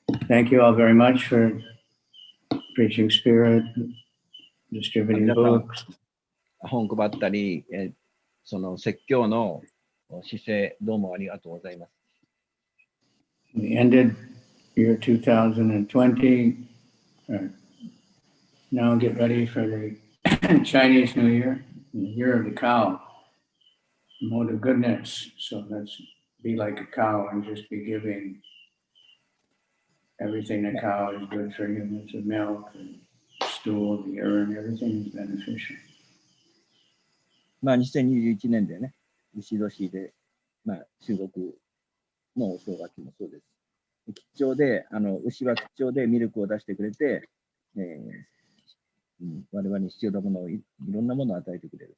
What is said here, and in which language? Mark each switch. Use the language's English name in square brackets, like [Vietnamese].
[English] Thank you all very much for preaching spirit, distributing books. [Japanese] 本配ったり、その説教の姿勢、どうもありがとうございます。 [English] We ended year 2020. Now get ready for the Chinese New Year, the year of the cow, mode of goodness. So let's be like a cow and just be giving everything the cow is good for humans, the milk, the stool, the urine, everything is beneficial. [Japanese] まあ、2021年でね、牛年で、まあ、中国のお正月もそうです。吉兆で、牛は吉兆でミルクを出してくれて、我々に必要なものをいろんなものを与えてくれる。